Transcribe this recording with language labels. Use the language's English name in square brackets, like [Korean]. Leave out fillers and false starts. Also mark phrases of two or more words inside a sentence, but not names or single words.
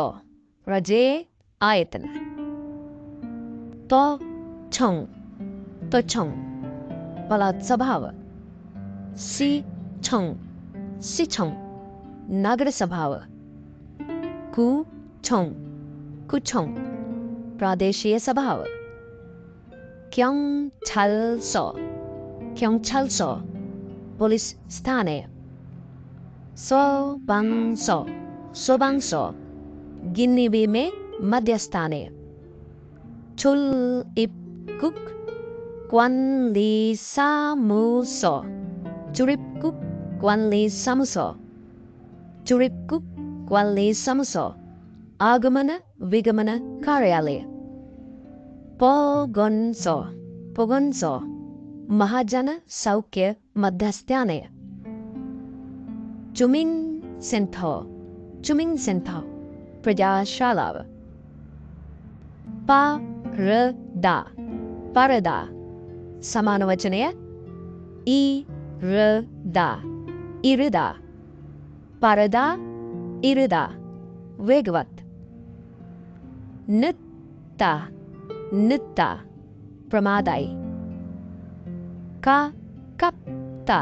[Sinhala] රජයේ ආයතන. Tochong. Tochong. පළාත් සභාව. [Korean] 시청. 시청. [Sinhala] නගර සභාව. Kuchong. Kuchong. ප්‍රාදේශීය සභාව. [Korean] 경찰서. 경찰서. [Sinhala] පොලිස් ස්ථානය. [Korean] Sobanso. [Sinhala] Sobanso. ගින්නිවීමේ මධ්‍යස්ථානය. [Korean] 출입국. 관리사무소. 출입국. 관리사무소. 출입국. Kwanlisamuso. [Sinhala] ආගමන විගමන කාර්යාලය. [Korean] 보건소. 보건소. [Sinhala] මහජන සෞඛ්‍ය මධ්‍යස්ථානය. [Korean] 주민 센터. 주민 센터. [Sinhala] ප්‍රජාශාලාව. [Korean] Parada. Parada. [Sinhala] සමාන වචනය irada. [Korean] 이르다. 빠르다. 이르다. [Sinhala] වේගවත්. Nutta. [Korean] Nutta. ප්‍රමාදයි. Kakapta.